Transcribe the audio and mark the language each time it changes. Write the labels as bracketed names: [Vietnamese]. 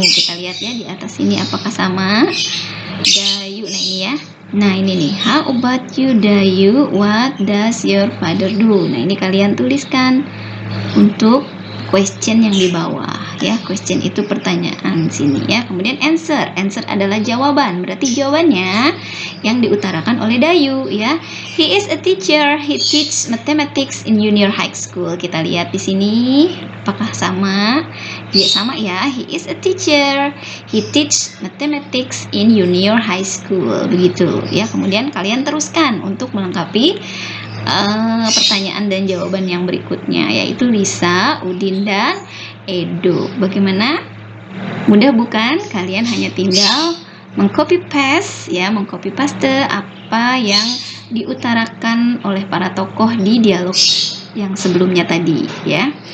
[Indonesian] Kita lihat ya di atas ini apakah sama? Dayu, nah ini ya. Nah ini nih, [English] how about you, Dayu? What does your father do? [Indonesian] Nah ini kalian tuliskan untuk question yang di bawah ya. Question itu pertanyaan sini ya. Kemudian answer adalah jawaban, berarti jawabannya yang diutarakan oleh Dayu ya. [English] He is a teacher, he teaches mathematics in junior high school. [Indonesian] Kita lihat di sini apakah sama? Ya sama ya, [English] he is a teacher, he teaches mathematics in junior high school, [Indonesian] begitu ya. Kemudian kalian teruskan untuk melengkapi pertanyaan dan jawaban yang berikutnya, yaitu Lisa, Udin, dan Edo. Bagaimana? Mudah bukan? Kalian hanya tinggal mengcopy paste ya, mengcopy paste apa yang diutarakan oleh para tokoh di dialog yang sebelumnya tadi ya.